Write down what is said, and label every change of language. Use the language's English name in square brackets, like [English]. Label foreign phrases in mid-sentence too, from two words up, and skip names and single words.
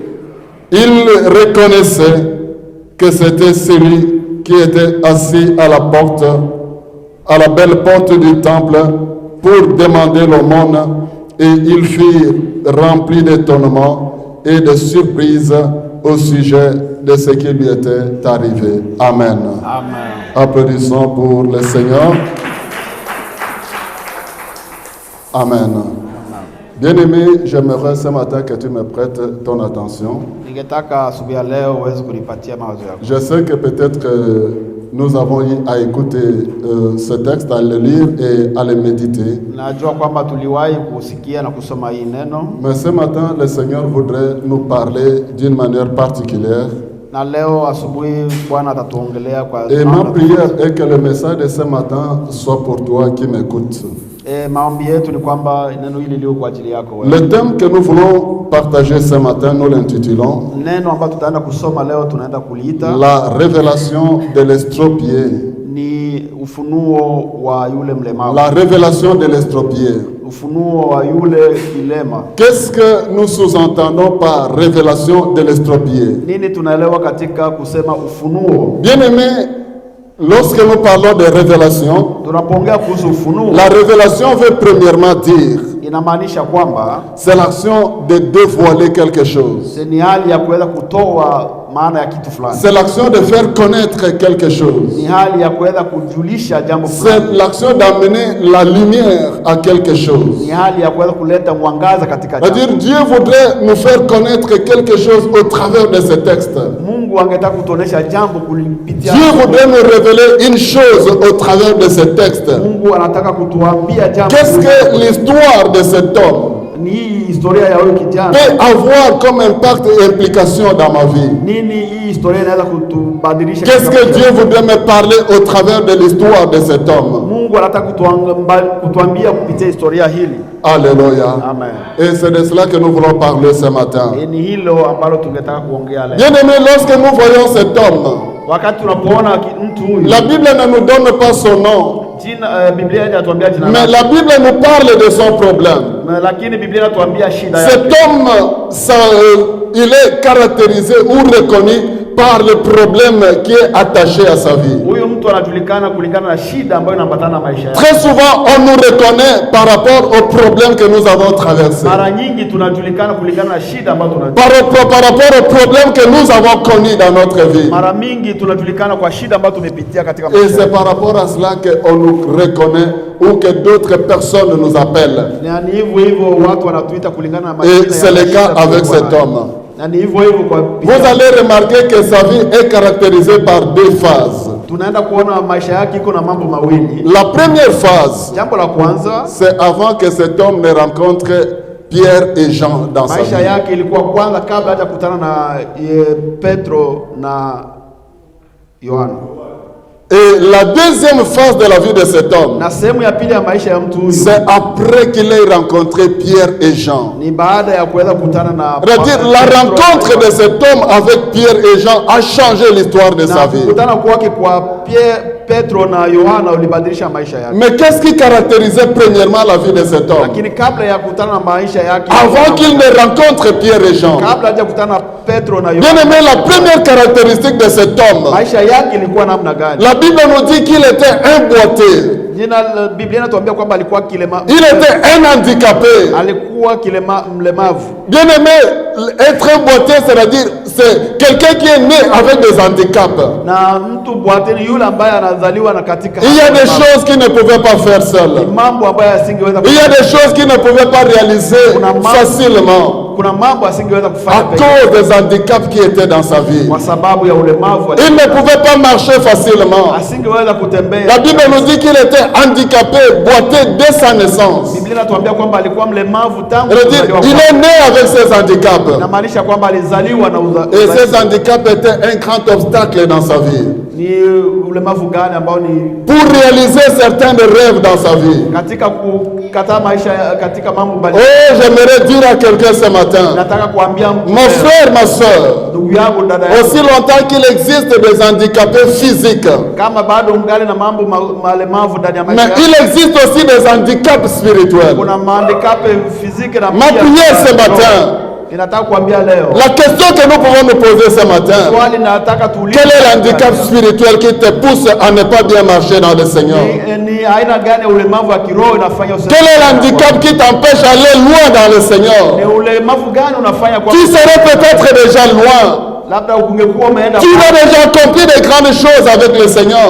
[French] Il reconnaissait que c'était celui qui était assis à la porte, à la belle porte du temple, pour demander l'aumône, et ils furent remplis d'étonnement et de surprise au sujet de ce qui lui était arrivé. Amen. Amen. Applaudissons pour le Seigneur. Amen. Bien-aimé, j'aimerais ce matin que tu me prêtes ton attention. [Swahili] Ningetaka asubuhi ya leo uweze kunipatia mawazo yako. [French] Je sais que peut-être que nous avons eu à écouter ce texte, à le lire et à le méditer. [Swahili] Najua kwamba tuliwahi kusikia na kusoma hii neno, [French] Mais ce matin, le Seigneur voudrait nous parler d'une manière particulière. [Swahili] na leo asubuhi Bwana atatuongelea kwa [French] Et ma [Swahili] namna [French] prière [Swahili] tofauti. [French] est que le message de ce matin soit pour toi qui m'écoutes. [Swahili] Maombi yetu ni kwamba neno hili liwe kwa ajili yako wewe. [French] Le thème que nous voulons partager ce matin, nous l'intitulons [Swahili] Neno ambalo tutaenda kusoma leo tunaenda kuliita [French] La révélation de l'estropié. [Swahili] ni ufunuo wa yule mlemavu. [French] La révélation de l'estropié. [Swahili] Ufunuo wa yule kilema. [French] Qu'est-ce que nous sous-entendons par révélation de l'estropié? [Swahili] Nini tunaelewa katika kusema ufunuo? [French] Bien-aimé, lorsque nous parlons de révélation, [Swahili] Tunapoongea kuhusu ufunuo, [French] la révélation veut premièrement dire, [Swahili] inamaanisha kwamba [French] c'est l'action de dévoiler quelque chose. [Swahili] ni hali ya kuweza kutoa maana ya kitu fulani. [French] C'est l'action de faire connaître quelque chose. [Swahili] Ni hali ya kuweza kujulisha jambo [French] C'est [Swahili] fulani. [French] l'action d'amener la lumière à quelque chose. [Swahili] Ni hali ya kuweza kuleta mwangaza katika [French] C'est-à-dire, [Swahili] jambo. [French] Dieu voudrait nous faire connaître quelque chose au travers de ce texte. [Swahili] Mungu angetaka kutuonesha jambo kulipitia. [French] Dieu voudrait nous révéler une chose au travers de ce texte. [Swahili] Mungu anataka kutuambia jambo. [French] Qu'est-ce que l'histoire de cet homme? [Swahili] ni hii historia ya huyu kijana [French] peut avoir comme impact et implication dans ma vie? [Swahili] nini hii historia inaweza kutubadilisha? [French] Qu'est-ce que Dieu voudrait me parler au travers de l'histoire de cet homme? [Swahili] Mungu anataka kutuambia kupitia historia hili. [French] Alléluia. Amen. Et c'est de cela que nous voulons parler ce matin. [Swahili] Ni hilo ambalo tungetaka kuongea leo. [French] Bien-aimé, lorsque nous voyons cet homme, [Swahili] Wakati tunapoona mtu huyu, [French] la Bible ne nous donne pas son nom, [Swahili] Biblia inatuambia jina [French] mais [Swahili] lake. [French] la Bible nous parle de son problème. [Swahili] Lakini Biblia inatuambia shida yake. [French] Cet homme, il est caractérisé ou reconnu par le problème qui est attaché à sa vie. [Swahili] Huyu mtu anajulikana kulingana na shida ambayo inaambatana na maisha yake. [French] Très souvent, on nous reconnaît par rapport aux problèmes que nous avons traversés. [Swahili] Mara nyingi tunajulikana kulingana na shida ambazo [French] Par rapport aux problèmes que nous avons connus dans notre vie. [Swahili] Mara mingi tunajulikana kwa shida ambazo tumepitia katika [French] Et [Swahili] maisha. [French] c'est par rapport à cela qu'on nous reconnaît ou que d'autres personnes nous appellent. [Swahili] Ni hivyo hivyo watu wanatuita kulingana na maisha. [French] Et c'est le cas avec cet homme. [Swahili] Ni hivyo hivyo kwa [French] Vous allez remarquer que sa vie est caractérisée par deux phases. [Swahili] Tunaenda kuona maisha yake iko na mambo mawili. [French] La première phase, [Swahili] Jambo la kwanza, [French] c'est avant que cet homme ne rencontre Pierre et Jean dans sa [Swahili] maisha [French] vie. [Swahili] yake ilikuwa kwanza kabla haja kutana na Petro na Yohana. [French] Et la deuxième phase de la vie de cet homme, [Swahili] Na sehemu ya pili ya maisha ya mtu huyu, [French] c'est après qu'il ait rencontré Pierre et Jean. [Swahili] ni baada ya kuweza kukutana na [French] C'est-à-dire la rencontre de cet homme avec Pierre et Jean a changé l'histoire de sa vie. [Swahili] kukutana kwake kwa Petro na Yohana ulibadilisha maisha yake. [French] Mais qu'est-ce qui caractérisait premièrement la vie de cet homme? [Swahili] Lakini kabla ya kukutana na maisha yake, [French] Avant qu'il ne rencontre Pierre et Jean. [Swahili] kabla haja kukutana na Petro na [French] Bien [Swahili] Yohana, [French] aimé, la première caractéristique de cet homme, [Swahili] maisha yake ilikuwa namna gani? [French] la Bible nous dit qu'il était un boiteux. [Swahili] Biblia inatuambia kwamba alikuwa kilema, [French] Il était un handicapé. [Swahili] alikuwa mlemavu. [French] Bien aimé, être un boiteux, c'est-à-dire c'est quelqu'un qui est né avec des handicaps. [Swahili] Na mtu bwate ni yule ambaye anazaliwa na katika [French] Il y a des choses qu'il ne pouvait pas faire seul. [Swahili] mambo ambayo asingeweza [French] Il y a des choses qu'il ne pouvait pas réaliser facilement [Swahili] kuna mambo asingeweza [French] à [Swahili] kufanya [French] cause des handicaps qui étaient dans sa vie. [Swahili] kwa sababu ya ulemavu. [French] Il ne pouvait pas marcher facilement. [Swahili] Asingeweza kutembea. [French] La Bible nous dit qu'il était handicapé, boiteux dès sa naissance. [Swahili] Biblia inatuambia kwamba alikuwa mlemavu tangu [French] C'est-à-dire, [Swahili] kuzaliwa [French] il [Swahili] kwake. [French] est né avec ses handicaps. [Swahili] Inamaanisha kwamba alizaliwa na [French] Et ces handicaps étaient un grand obstacle dans sa vie. [Swahili] ni ulemavu gani ambao ni [French] Pour réaliser certains rêves dans sa vie. [Swahili] katika kukataa maisha katika mambo mbalimbali. [French] Oh, j'aimerais dire à quelqu'un ce matin, [Swahili] Nataka kuambia mtu, [French] mon frère, ma soeur, [Swahili] ndugu yangu, dada yangu, [French] aussi longtemps qu'il existe des handicapés physiques, [Swahili] kama bado ungali na mambo malemavu ndani ya [French] mais [Swahili] maisha [French] il [Swahili] yako, [French] existe aussi des handicaps spirituels. [Swahili] kuna mahandikape fiziki na [French] Ma prière ce matin, [Swahili] ninataka kuambia leo, [French] la question que nous pouvons nous poser ce matin, [Swahili] swali nataka tuulize, [French] quel est l'handicap spirituel qui te pousse à ne pas bien marcher dans le Seigneur? [Swahili] ni aina gani ya ulemavu wa kiroho unafanya usiwe? [French] Quel est l'handicap qui t'empêche d'aller loin dans le Seigneur? [Swahili] Ni ulemavu gani unafanya kwa [French] Tu serais peut-être déjà loin. [Swahili] labda ungekuwa umeenda, [French] Tu aurais déjà accompli de grandes choses avec le Seigneur.